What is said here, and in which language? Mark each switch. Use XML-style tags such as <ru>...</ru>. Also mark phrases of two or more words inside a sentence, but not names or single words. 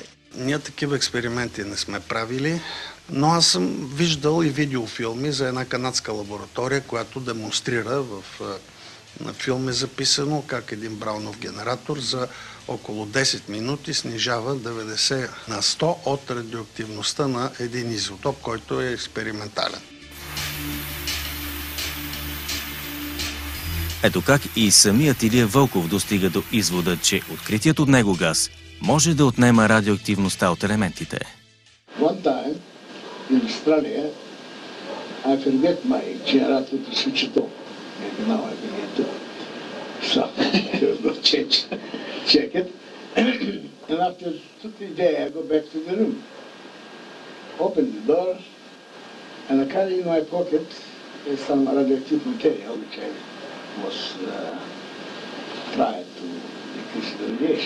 <bg>Ние такива експерименти не сме правили, но аз съм виждал и видеофилми за една канадска лаборатория, която демонстрира на филм е записано как един браунов генератор за около 10 минути снижава 90 на 100 от радиоактивността на един изотоп, който е експериментален. Ето как и самият Илия Вълков достига до извода, че откритият от него газ може да отнема радиоактивността от елементите.</bg> <en>One time in Australia, I forget my generator to switch it off. Maybe now I begin to. So, there's no change. Check it. And after 2-3 days, I go back to the room. Open the door, and I carry in my pocket some radioactive material, which I was trying to decrease the radiation.</en>